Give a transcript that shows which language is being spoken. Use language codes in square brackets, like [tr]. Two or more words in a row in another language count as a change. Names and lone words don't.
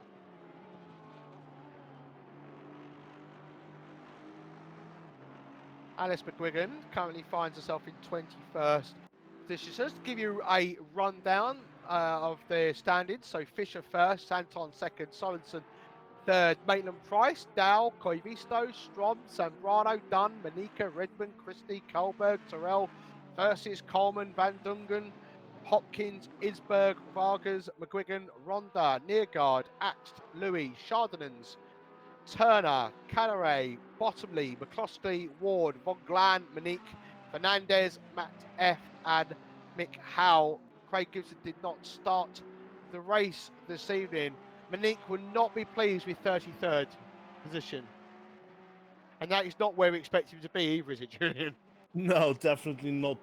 [en] Alice McGuigan currently finds herself in 21st position. So just to give you a rundown of the standings. So Fisher first, Santon second, Sorensen third, Maitland-Price, Dow, Koivisto, Strom, Zambrano, Dunn, Manika, Redmond, Christie, Kohlberg, Terrell, Versus, Coleman, Van Dungen, Hopkins, Isberg, Vargas, McGuigan, Ronda, Nearguard, Axt, Louis, Chardonnans, Turner, Canare, Bottomley, McCloskey, Ward, Von Glan, Monique, Fernandez, Matt F, and Mick Howe. Craig Gibson did not start the race this evening. Monique will not be pleased with 33rd position. And that is not where we expect him to be either, is it, Julian? No, definitely not.